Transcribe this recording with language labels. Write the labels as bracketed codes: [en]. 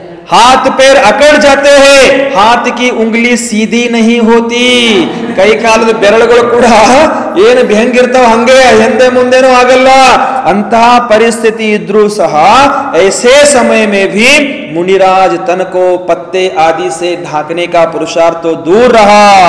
[hi] हाथ पैर अकड़ जाते हैं, हाथ की उंगली सीधी नहीं होती. [kn] ಕೈ ಕಾಲದ ಬೆರಳುಗಳು ಕೂಡ ಏನು ಹೆಂಗಿರ್ತಾವ ಹಂಗೆ ಹಿಂದೆ ಮುಂದೆನೂ ಆಗಲ್ಲ. ಅಂತಹ ಪರಿಸ್ಥಿತಿ ಇದ್ರೂ ಸಹ [hi] ऐसे समय में भी मुनिराज तन को पत्ते आदि से ढाकने का पुरुषार्थ तो दूर रहा.